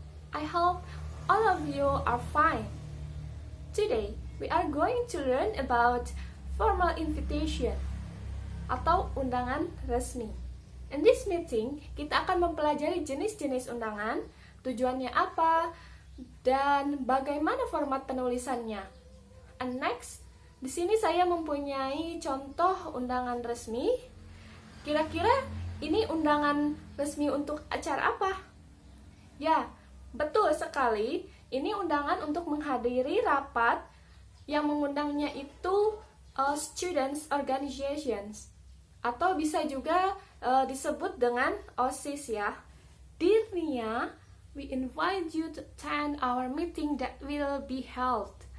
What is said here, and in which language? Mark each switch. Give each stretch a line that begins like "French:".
English: I hope all of you are fine. Today, we are going to learn about formal invitation
Indonesian: atau undangan resmi.
English: In this meeting,
Indonesian: kita akan mempelajari jenis-jenis undangan, tujuannya apa, dan bagaimana format penulisannya.
English: And next,
Indonesian: di sini saya mempunyai contoh undangan resmi. Kira-kira ini undangan resmi untuk acara apa? Ya, betul sekali. Ini undangan untuk menghadiri rapat yang mengundangnya itu students organizations, atau bisa juga disebut dengan OSIS ya.
English: Dear Nia, we invite you to attend our meeting that will be held.